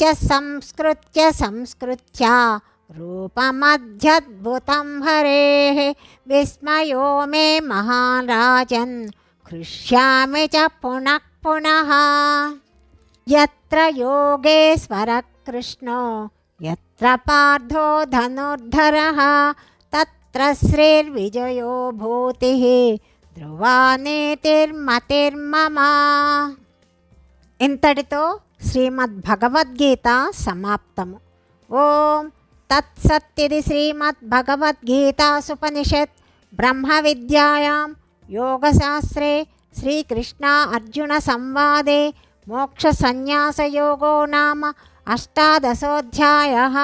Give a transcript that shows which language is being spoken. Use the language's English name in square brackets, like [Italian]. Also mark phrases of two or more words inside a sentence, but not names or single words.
[Sanskrit] संस्कृत्य रूपमध्यद्भुतं हरेः विस्मयो मे महाराजन् हृष्यामि च पुनः पुनः यत्र योगेश्वरः कृष्णो यत्र पार्थो धनुर्धरः तत्र श्रीर्विजयो भूतिः ध्रुवा నీతిర్మతిర్మమ [Telugu] ఇంతటితో శ్రీమద్భగవద్గీత సమాప్తము. [Sanskrit] ఓం తత్సత్. ఇది శ్రీమద్భగవద్గీతాసుపనిషత్ బ్రహ్మ విద్యాయాం యోగశాస్త్రే శ్రీకృష్ణ అర్జున సంవాదే మోక్షసన్యాసయోగో నామ అష్టాదశోऽధ్యాయः.